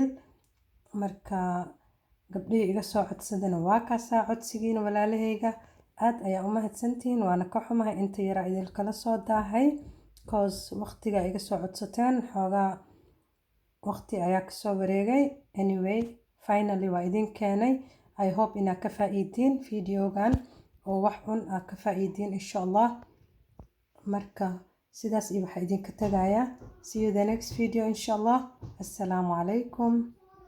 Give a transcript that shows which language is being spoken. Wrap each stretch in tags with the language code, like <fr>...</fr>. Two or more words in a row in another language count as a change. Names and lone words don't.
<so>marka gabdhihii iga soo codsadana waa kaasaa codsigiina walaalahayga. aad ayaa u mahadsantihiin, waana ka xumahay inta yaraa idinkala soo daahay cause waqtiga iga soo codsateen xoogaa waqti ayaa kasoo wareegay.</so> <en>anyway finally</en> <so>waa idin keenay.</so> <en>I hope</en> <so>inaad ka faa'iidiin videogan oo wax un aad ka faa'iidiin</so> <ar>إن شاء الله.</ar> <so>marka sidaas iyo waxaa idinka tagayaa.</so> <en>see you the next video</en> <ar>إن شاء الله. السلام عليكم.</ar>